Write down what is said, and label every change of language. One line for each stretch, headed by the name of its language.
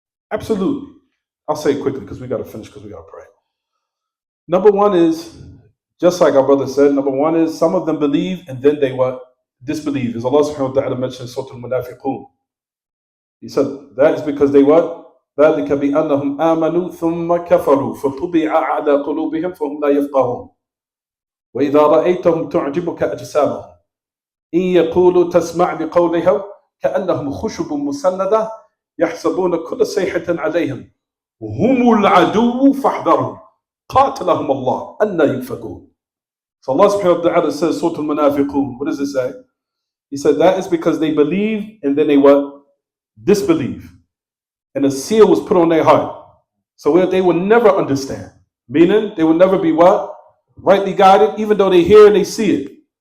English: Absolutely. I'll say it quickly because we got to finish because we got to pray. Number one is, just like our brother said, number one is some of them believe and then they what? Disbelieve. As Allah subhanahu wa ta'ala mentioned in Surah Al-Munafiqun. He said, that is because they what?
Arabic: ذلك بأنهم آمنوا ثم كفروا فطبع على قلوبهم فهم لا يفقهون وإذا رأيتهم تعجبك أجسامهم إن يقولوا تسمع لقولهم كأنهم خشب مسندة يحسبون كل صيحة عليهم هم العدو فاحذرهم قاتلهم الله أن يؤفكون.
English: So Allah subhanahu wa ta'ala says, Surah Al-Munafiqun, what does it say? He said that is because they believe and then they what? Disbelieve. And a seal was put on their heart. So they will never understand. Meaning they will never be what? Rightly guided, even though they hear and they see it.